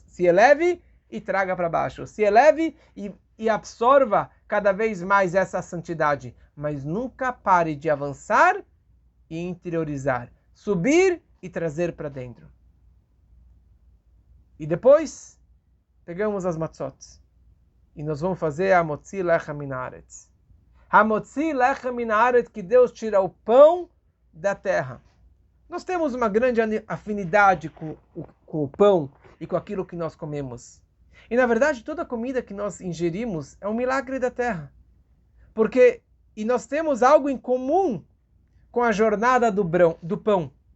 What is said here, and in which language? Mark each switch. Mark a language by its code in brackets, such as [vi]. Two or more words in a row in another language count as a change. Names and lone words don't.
[pt] Se eleve e traga para baixo. Se eleve e absorva cada vez mais essa santidade. Mas nunca pare de avançar e interiorizar. Subir e trazer para dentro. E depois, pegamos as matzot. E nós vamos fazer a [he] מוציא לחם מן הארץ. A מוציא לחם מן הארץ, [pt] que Deus tira o pão da terra. Nós temos uma grande afinidade com o pão e com aquilo que nós comemos. E na verdade, toda a comida que nós ingerimos é um milagre da terra. E nós temos algo em comum com a jornada do pão.